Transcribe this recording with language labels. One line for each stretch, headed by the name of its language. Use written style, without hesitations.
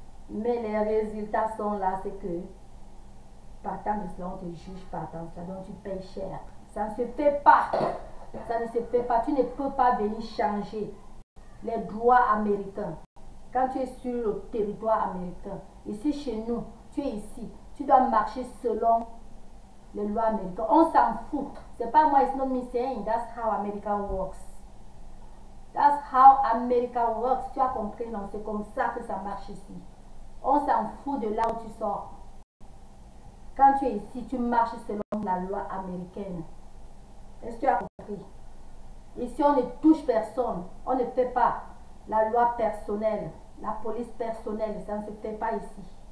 French: Mais les résultats sont là, c'est que partant de cela, on te juge partant de cela, donc tu payes cher. Ça ne se fait pas. Ça ne se fait pas. Tu ne peux pas venir changer les droits américains. Quand tu es sur le territoire américain, ici chez nous, tu es ici, tu dois marcher selon les lois américaines. On s'en fout. C'est pas moi,
English: it's not me saying, that's how America works. That's how America works.
French: Tu as compris, non? C'est comme ça que ça marche ici. On s'en fout de là où tu sors. Quand tu es ici, tu marches selon la loi américaine. Est-ce que tu as compris? Ici, on ne touche personne. On ne fait pas la loi personnelle, la police personnelle. Ça ne se fait pas ici.